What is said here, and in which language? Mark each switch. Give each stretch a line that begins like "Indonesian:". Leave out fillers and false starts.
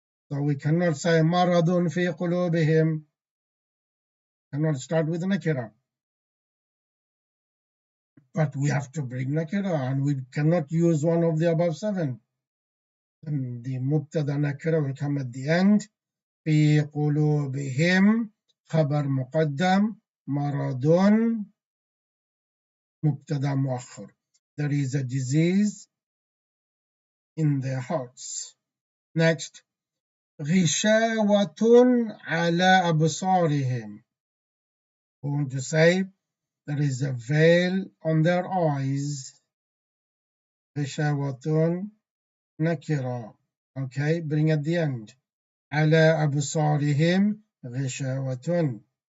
English: So we cannot say
Arabic: maradun fi qulubihim.
English: Cannot start with nakira. But we have to bring nakira, and we cannot use one of the above 7. And the mubtada nakira will come at the end.
Arabic: في قلوبهم خبر مقدم مرض مبتدا مؤخر.
English: There is a disease in their hearts.
Arabic: Next, غشاوة على أبصارهم.
English: We want to say there is a veil on their eyes.
Arabic: غشاوة nakira.
English: Okay, bring at the end.
Arabic: على أبصارهم غشاوة.